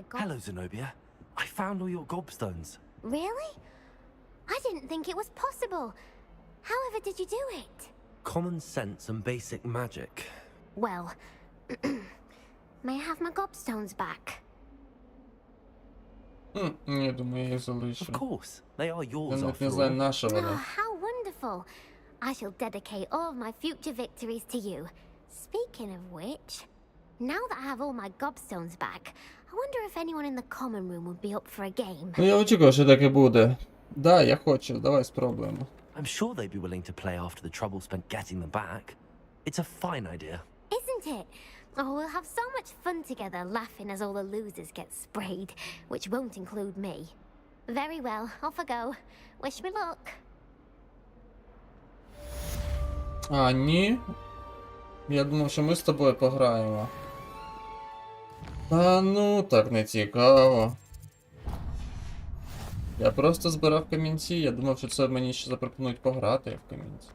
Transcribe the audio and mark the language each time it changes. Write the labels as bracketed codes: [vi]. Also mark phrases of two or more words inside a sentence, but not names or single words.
[en] Hello, Zenobia. I found all your gobstones. Really? I didn't think it was possible. However did you do it? Common sense and basic magic. Well, may I have my gobstones back? [uk] Я думаю, я їх залишу. [en] Of course, they are yours [uk] Я навіть [en] after [uk] не знаю, [en] all. [uk] на що [en] Oh, [uk] вони. [en] how wonderful. I shall dedicate all of my future victories to you. Speaking of which, now that I have all my gobstones back, I wonder if anyone in the common room would be up for a game. [uk] Ну я очікував, що так і буде. Да, я хочу, давай спробуємо. [en] I'm sure they'd be willing to play after the trouble spent getting them back. It's a fine idea. Isn't it? Oh, we'll have so much fun together laughing as all the losers get sprayed, which won't include me. Very well, off I go. Wish me luck. [uk] А, ні. Я думав, що ми з тобою пограємо. Та ну, так не цікаво. Я просто збирав камінці, я думав, що це мені ще запропонують пограти в камінці.